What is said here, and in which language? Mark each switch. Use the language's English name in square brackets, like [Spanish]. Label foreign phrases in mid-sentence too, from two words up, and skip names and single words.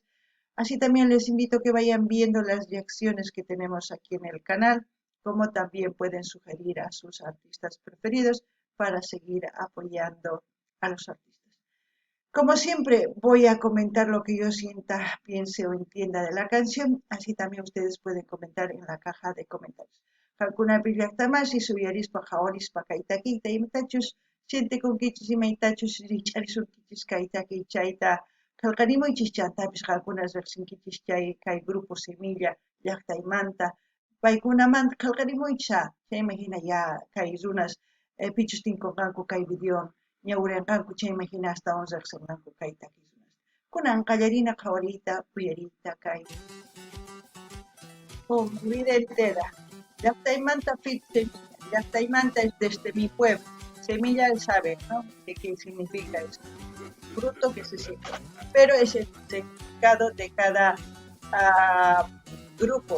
[Spanish] Así también les invito a que vayan viendo las reacciones que tenemos aquí en el canal, como también pueden sugerir a sus artistas preferidos para seguir apoyando a los artistas. Como siempre, voy a comentar lo que yo sienta, piense o entienda de la canción, así también ustedes pueden comentar en la caja de comentarios. [Quechua] Hakuna pillaqtamasi suyarispa hawarispa kaytakiyta imatachus siente kunkichis imaytachus richarisunkichis kaytaki chayta qillqanimunchis chantapis qankunas riqsinkichis chay kay Grupo Semilla llaqtaymanta paykunamanta qillqanimunchis chayman hina ya kay runas pichus tinkunqanku kay videowan ñawurinqanku chayman hina astawan riqsinqanku kay takirunas. Kunan qallarina qhawariyta uyariyta kay mi vida entera. [Spanish] Llaqtaymanta fit semilla. Llaqtaymanta es desde mi pueblo. Semilla él sabe, ¿no? De qué significa eso. Fruto que se siembra. Pero es el significado de cada grupo.